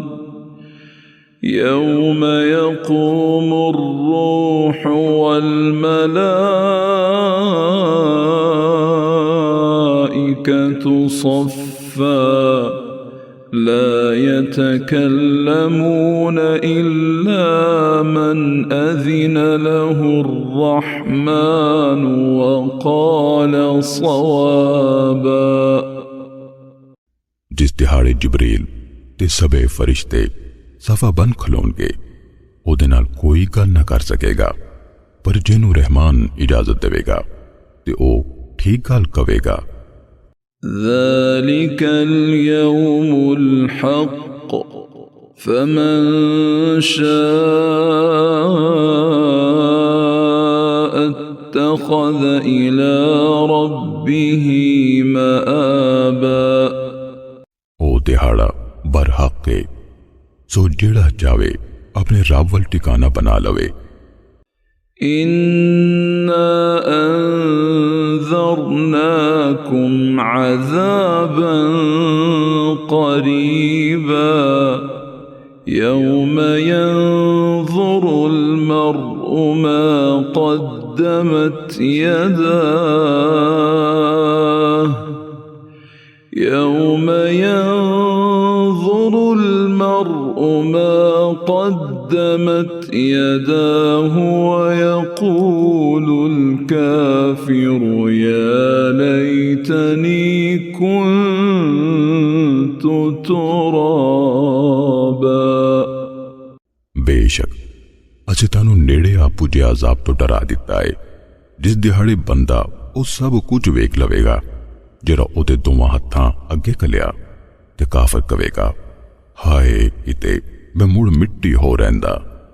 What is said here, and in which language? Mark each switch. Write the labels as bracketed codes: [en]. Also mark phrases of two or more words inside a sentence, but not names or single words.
[ar] يوم يقوم الروح والملائكة صفا لا يتكلمون إلا من أذن له الرحمن وقال صوابا. [pa] ਜਿਸ ਦਿਹਾੜੇ ਜਿਬਰੀਲ ਤੇ ਸਭੇ ਫ਼ਰਿਸ਼ਤੇ ਸਫ਼ਾਂ ਬਣ ਖਲੋਣਗੇ ਓਦੇ ਨਾਲ ਕੋਈ ਗੱਲ ਨ ਕਰ ਸਕੇਗਾ, ਪਰ ਜਿੰਨੂ ਰਹਿਮਾਨ ਇਜਾਜ਼ਤ ਦੇਵੇਗਾ ਤੇ ਓ ਠੀਕ ਗੱਲ ਕਵੇਗਾ। [ar] ذلك اليوم الحق فمن شاء اتخذ إلى ربه مآبا, [pa] ਓ ਦਿਹਾੜਾ ਬਰਹੱਕ ਹੈ, ਸੋ ਜੇੜਾ ਚਾਵੇ ਅਪਣੇ ਰੱਬ ਵਲ ਠਿਕਾਣਾ ਬਣਾ ਲਵੇ। [ar] إنا أنذرناكم عذابا قريبا يوم ينظر المرء ما قدمت يداه يوم ينظر المرء ما قدمت يداه ويقول الكافر يا ليتني كنت ترابا. [pa] ਬੇਸ਼ਕ ਅਸੀਂ ਤਾਨੂੰ ਨੇੜੇ ਆ ਪੁੱਜੇ ਅਜ਼ਾਬ ਤੋਂ ਡਰਾ ਦਿੱਤਾ ਹੈ, ਜਿਸ ਦਿਹਾੜੇ ਬੰਦਾ ਵੋ ਸਭ ਕੁਝ ਵੇਖ ਲਵੇਗਾ ਜ਼ਰਾ ਉਹਦੇ ਦੋਵਾਂ ਹੱਥਾਂ ਅੱਗੇ ਕਲਿਆ ਤੇ ਕਾਫਰ ਕਵੇਗਾ, ਹਾਏ ਕਿਤੇ ਮੈਂ ਮੁੜ ਮਿੱਟੀ ਹੋ ਰਹਿੰਦਾ।